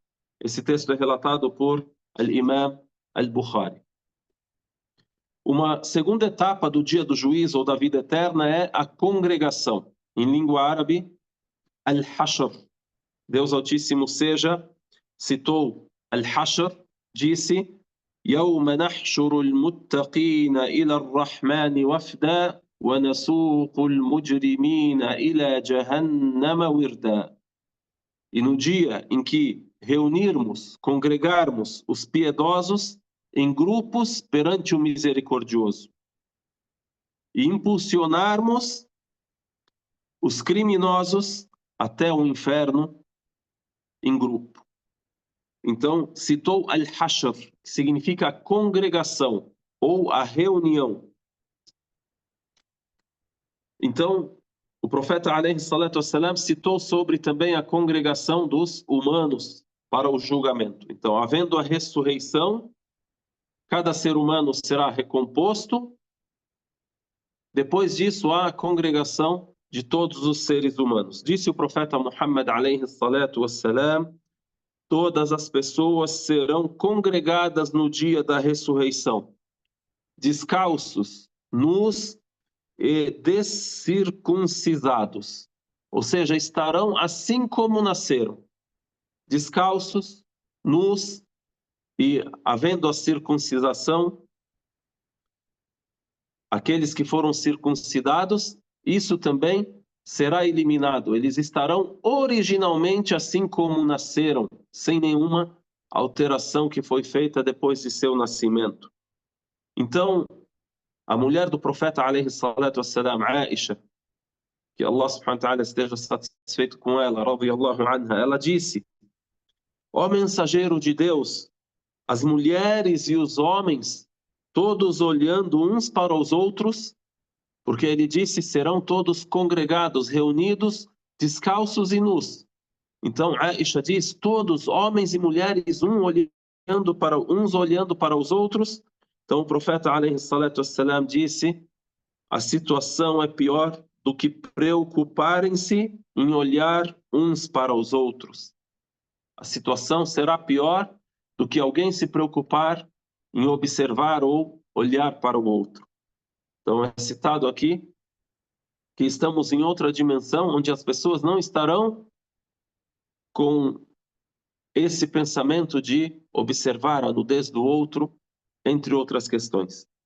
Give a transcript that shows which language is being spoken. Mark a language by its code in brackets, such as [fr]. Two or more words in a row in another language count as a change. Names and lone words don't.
[pt] Esse texto é relatado por Al-Imam Al-Bukhari. Uma segunda etapa do dia do juízo ou da vida eterna é a congregação. Em língua árabe, Al-Hashr. Deus Altíssimo seja, citou Al-Hashr, disse [ar] يوم نحشر المتقين إلى الرحمن وفدا ونسوق المجرمين إلى جهنم وردا. [pt] E no dia em que reunirmos, congregarmos os piedosos em grupos perante o misericordioso e impulsionarmos os criminosos até o inferno em grupo. Então, citou al-hashr, que significa a congregação ou a reunião. Então, o profeta [ar] عليه الصلاة والسلام [pt] citou sobre também a congregação dos humanos para o julgamento. Então, havendo a ressurreição, cada ser humano será recomposto. Depois disso, há a congregação de todos os seres humanos. Disse o profeta Muhammad [ar] عليه الصلاة والسلام, [pt] todas as pessoas serão congregadas no dia da ressurreição, descalços, nus e descircuncisados. Ou seja, estarão assim como nasceram, descalços, nus e havendo a circuncisação, aqueles que foram circuncidados, isso também será eliminado. Eles estarão originalmente assim como nasceram, sem nenhuma alteração que foi feita depois de seu nascimento. Então, a mulher do profeta, [ar] عليه الصلاة والسلام, [pt] Aisha, que [ar] الله سبحانه وتعالى [pt] esteja satisfeito com ela, [ar] رضي الله عنها, [pt] ela disse, ó mensageiro de Deus, as mulheres e os homens, todos olhando uns para os outros, porque ele disse, serão todos congregados, reunidos, descalços e nus. Então, Aisha diz, todos, homens e mulheres, uns olhando para os outros. Então, o profeta, [ar] عليه الصلاة والسلام, [pt] disse, a situação é pior do que preocuparem-se em olhar uns para os outros. A situação será pior do que alguém se preocupar em observar ou olhar para o outro. Então é citado aqui que estamos em outra dimensão onde as pessoas não estarão com esse pensamento de observar a nudez do outro, entre outras questões.